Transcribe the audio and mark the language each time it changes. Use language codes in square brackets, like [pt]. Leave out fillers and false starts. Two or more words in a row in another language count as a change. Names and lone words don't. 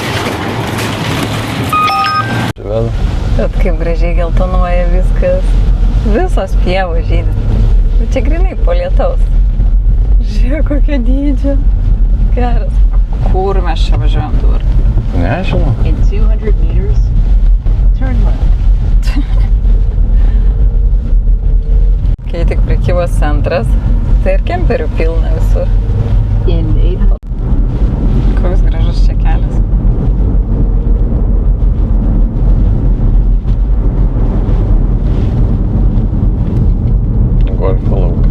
[lt] Vėl. Bet kaip gražiai geltonuoja viskas. Visos pievos žydi. Čia grinai po lietaus. Žiūrėk, kokio dydžio. Geras. Kur mes čia važiuojam dabar? Nežinau. [en] In 200 meters, turn left. [lt] Kai tik prekybos centras, tai ir kemperių pilna visur. [en] In 800. [lt] Koks gražus čia kelias. Golfo laukai.